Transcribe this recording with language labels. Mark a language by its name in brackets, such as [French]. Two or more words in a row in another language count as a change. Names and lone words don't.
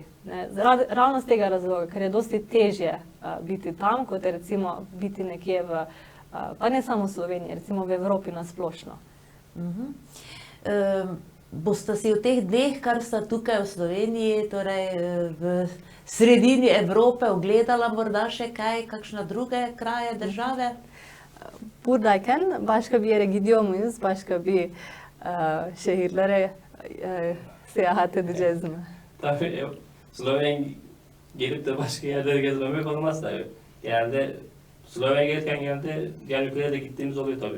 [Slovenian] Ravno z tega razloga, ker je dosti težje biti tam, kot je recimo biti nekje pa ne samo v Sloveniji, recimo v Evropi nasplošno. Boste si v teh dneh, kar sta tukaj v Sloveniji, torej v sredini Evrope, ogledala morda še kaj, kakšne druge kraje, države? [Turkish] Buradayken başka bir yere gidiyor muyuz? Başka bir şehirlere seyahat edeceğiz mi? Tabii Slovenya gelip de başka yerlere gezmemek olmaz tabii. Genelde Slovenya gelirken genelde diğer ülkelere de gittiğimiz oluyor tabii.